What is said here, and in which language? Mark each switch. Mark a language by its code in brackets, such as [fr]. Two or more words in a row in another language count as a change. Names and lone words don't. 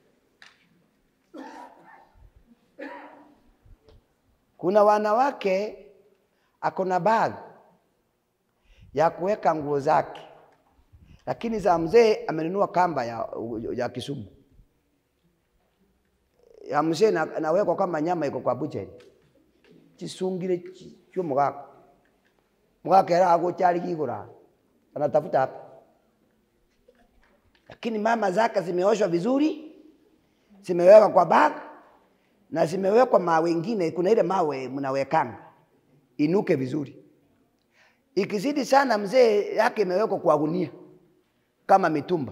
[sw] Kuna wanawake akona bag ya kuweka nguo zake, lakini za mzee amenunua kamba ya Kisumu. Ya mzee nawekwa kama nyama iko kwa bucheri. [guz] Chisungire chyo mugaka. Mugaka era agochari kigura. [sw] Anatafuta hapa. Lakini mama zake zimeoshwa vizuri, zimewekwa kwa bag na zimewekwa mawe wengine. Kuna ile mawe mnawekanga inuke vizuri. Ikizidi sana mzee yake imewekwa kwa gunia kama mitumba.